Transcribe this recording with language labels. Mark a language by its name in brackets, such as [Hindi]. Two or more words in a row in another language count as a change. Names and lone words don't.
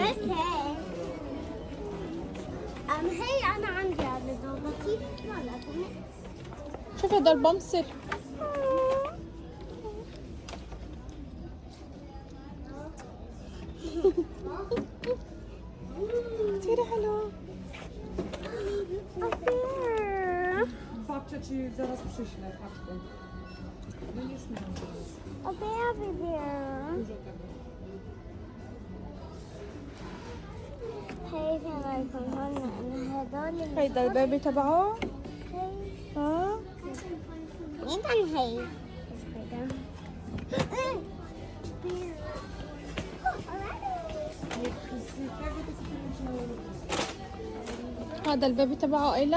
[Arabic] بس هي أنا عندي هذا دوبتي ولا شوفي هذا البمسل. كتير حلو. [Polish] Babcia ci zaraz przyśle, paczkę. No już miałam zaraz. Dużo tego. [Arabic] هاي تبعكم هون هدول هيدا البيبي تبعه. ها مين كان هي؟ هذا البيبي تبعه أيلا.